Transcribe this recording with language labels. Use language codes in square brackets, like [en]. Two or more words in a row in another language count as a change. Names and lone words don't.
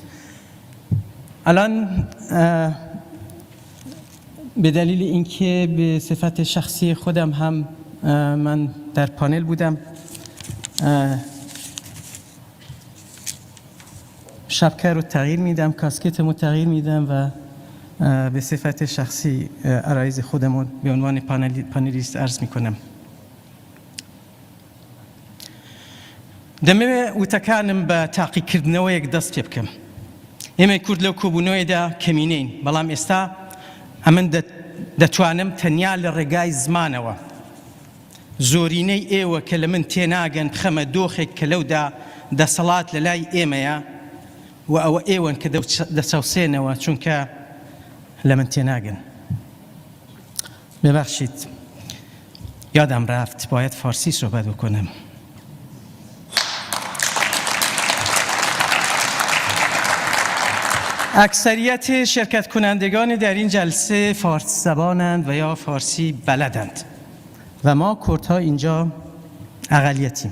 [fa] الان به دلیل اینکه به صفت شخصی خودم هم من در پانل بودم، شبکه رو تغییر میدم، کاسکت رو تغییر میدم و به صفت شخصی عرایض خودمون به عنوان پانلیست عرض میکنم. [ckb] دەمەوێت وتەکانم بە تاقیکردنەوەیەک دەست پێ بکەم. ئێمە کورد لەو کۆبوونەوەیدا کەمینەین، بەڵام ئێستا ئەمن دەتوانم تەنیا لە ڕێگای زمانەوە زۆرینەی ئێوە کە لە من تێناگەن بخەمە دۆخێک کە لەودا دەسەڵات لە لای ئێمەیە و ئەوە ئێوەن کە دەچەوسێنەوە چونکە لە من تێناگەن. [fa] ببخشید یادم رفت باید فارسی صحبت بکنم. اکثریت شرکت کنندگان در این جلسه فارسی زبانند و یا فارسی بلدند و ما کردها اینجا اقلیتیم.